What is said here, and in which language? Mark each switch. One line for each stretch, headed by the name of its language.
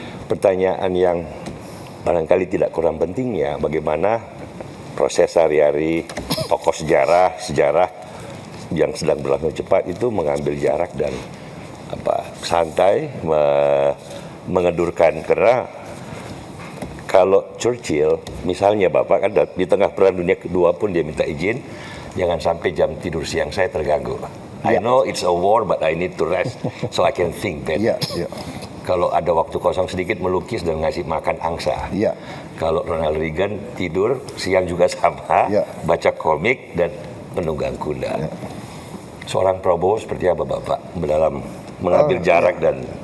Indonesian: Pertanyaan yang barangkali tidak kurang pentingnya bagaimana proses sehari-hari tokoh sejarah yang sedang berlangsung cepat itu mengambil jarak dan santai mengedurkan, karena kalau Churchill misalnya Bapak kan di tengah perang dunia kedua pun dia minta izin jangan sampai jam tidur siang saya terganggu.
English: I know it's a war but I need to rest so I can think better.
Indonesian: Iya. Kalau ada waktu kosong sedikit melukis dan ngasih makan angsa. Iya. Kalau Ronald Reagan tidur siang juga sama, Iya. baca komik dan menunggang kuda. Seorang Prabowo seperti apa Bapak dalam mengambil jarak dan